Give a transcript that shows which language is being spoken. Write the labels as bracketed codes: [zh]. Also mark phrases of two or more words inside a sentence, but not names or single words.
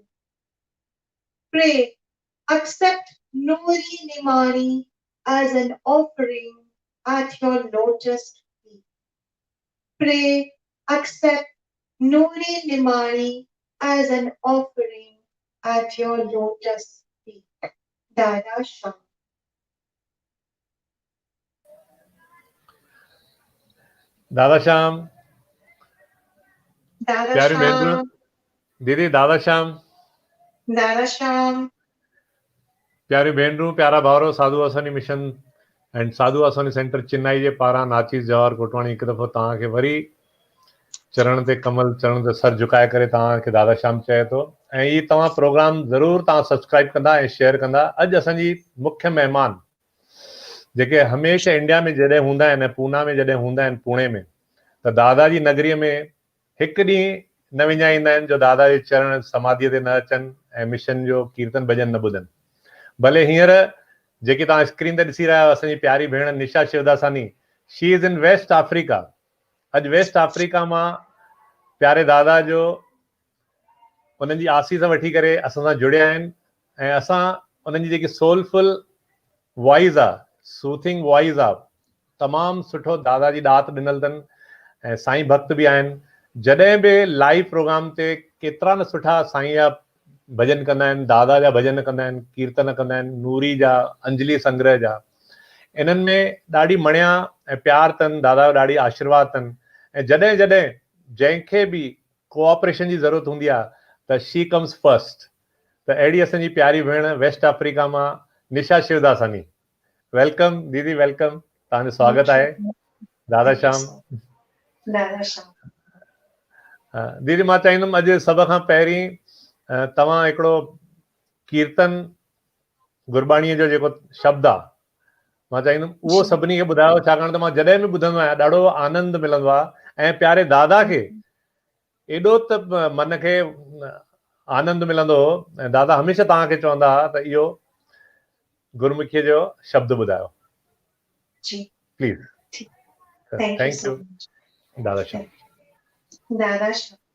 [en] Pray, accept Nuri Nimani as an offering at your lotus feet. Pray, accept Nuri Nimani as an offering at your lotus feet. Dada Sham. [sd] दादा श्याम, Dada प्यारी बहन Sham. दीदी, दादा श्याम, Dada Sham. प्यारी भेनरू, प्यारा भावरो, साधु वासवानी मिशन एंड साधु वासवानी सेंटर चेन्नई जे पारां नाचीस जवाहर कोटवाणी हिकु दफ़ो तव्हांखे वरी चरण ते कमल, चरण ते सर झुकाए करे तव्हांखे दादा श्याम चए थो। ऐं ई तव्हां प्रोग्राम ज़रूरु तव्हां सब्सक्राइब कंदा ऐं शेयर कंदा। अॼु असांजी मुख्य महिमान जेके हमेशह इंडिया में जॾहिं हूंदा आहिनि, पूना में जॾहिं हूंदा आहिनि, पुणे में, त दादा जी नगरीअ में हिकु ॾींहुं न विञाईंदा आहिनि जो दादा जे चरण समाधीअ ते न अचनि ऐं मिशन जो कीर्तन भॼन न ॿुधनि। भले हींअर जेकी तव्हां स्क्रीन ते ॾिसी रहिया आहियो, असांजी प्यारी भेण निशा शिवदासानी, [en] She is in West Africa. [sd] अॼु वेस्ट अफ्रीका मां प्यारे दादा जो उन्हनि जी आसीस वठी करे असां सां जुड़िया आहिनि ऐं असां उन्हनि जी जेकी [en] soulful voice [sd] आहे, [en] soothing voice [sd] आहे, तमामु सुठो दादा जी ॾात ॾिनल अथनि ऐं साईं भक्त बि आहिनि। जॾहिं बि लाइव प्रोग्राम ते केतिरा न सुठा साईं जा भजन कंदा आहिनि, दादा जा भजन कंदा आहिनि, कीर्तन कंदा आहिनि, नूरी जा, अंजलि संग्रह जा। इन्हनि में ॾाढी मणिया ऐं प्यार अथनि, दादा जो ॾाढी आशीर्वाद अथनि। ऐं जॾहिं जॾहिं जंहिंखे बि कोऑपरेशन जी ज़रूरत हूंदी आहे त [en] she comes first. [sd] त अहिड़ी असांजी प्यारी भेण वेस्ट अफ्रीका मां निशा शिवदासानी। वेलकम दीदी, वेलकम, तव्हांजो स्वागत आहे। दादा श्याम। Dada Sham. दीदी, मां चाहींदुमि अॼु सभ खां पहिरीं तव्हां हिकिड़ो कीर्तन गुरबाणीअ जो जेको शब्द आहे, मां चाहींदुमि उहो सभिनी खे ॿुधायो, छाकाणि त मां जॾहिं बि ॿुधंदो आहियां ॾाढो आनंद मिलंदो आहे ऐं प्यारे दादा खे एॾो त मन खे आनंद मिलंदो हो। ऐं दादा हमेशह तव्हांखे चवंदा हुआ त इहो गुरमुखीअ जो शब्द ॿुधायो प्लीज़। [en] Thank you so much. [sd] दादा श्याम। Dada Sham.